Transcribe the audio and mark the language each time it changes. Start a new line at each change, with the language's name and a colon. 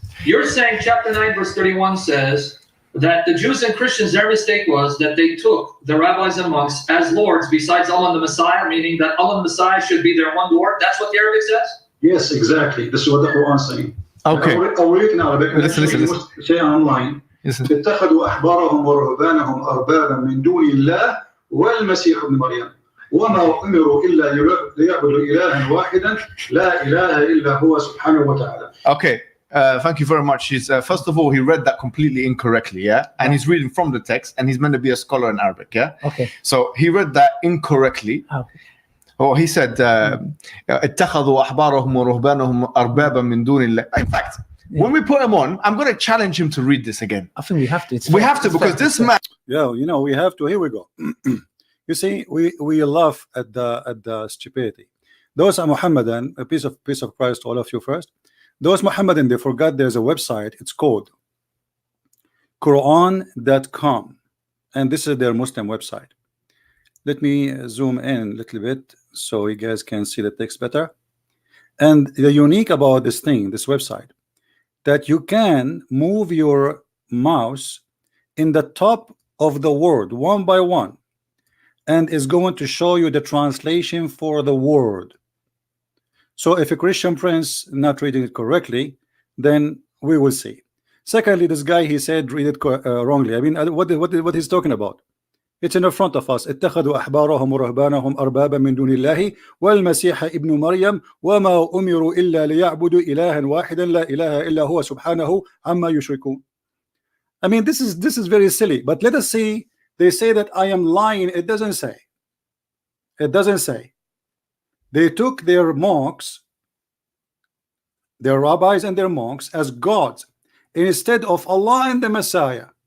English: You're saying chapter 9 verse 31 says that the Jews and Christians, their mistake was that they took the rabbis and monks as lords besides Allah and the Messiah, meaning that Allah and the Messiah should be their one Lord. That's what the Arabic says? Yes, exactly. This is what the Quran is saying. Okay. I'll read it in Arabic. Listen. Say online.
Arabic: اتخذوا أحبارهم ورهبانهم أربابا من دون الله والمسيح ابن مريم وما أمروا إلا ليعبدوا إلها واحدا لا إله إلا هو سبحانه وتعالى.
English: Okay. Thank you very much. First of all, he read that completely incorrectly, yeah? And he's reading from the text, and he's meant to be a scholar in Arabic, yeah? Okay. So he read that incorrectly. Oh, he said,
Arabic: اتخذوا أحبارهم ورهبانهم أربابا من دون الله.
English: In fact, when we put him on, I'm going to challenge him to read this again. I think we have to. We have to, because this man. Yeah, we have to. Here we go. You see, we laugh at the stupidity. Those are Mohammedan, a peace of Christ to all of you first. Those Mohammedan, they forgot there's a website. It's called Quran.com, and this is their Muslim website. Let me zoom in a little bit so you guys can see the text better. And the unique about this website, that you can move your mouse in the top of the word one by one, and is going to show you the translation for the word. So if a Christian prince not reading it correctly, then we will see. Secondly, this guy, he said read it wrongly. I mean, what he's talking about? It's in the front of us.
Arabic: اتخذوا أحبارهم ورهبانهم أربابا من دون الله والمسيح ابن مريم وما أمروا إلا ليعبدوا إلها واحدا لا إله إلا هو سبحانه عما يشركون.
English: I mean, this is very silly. But let us see. They say that I am lying. It doesn't say. It doesn't say. They took their monks, their rabbis and their monks as gods instead of Allah and the Messiah.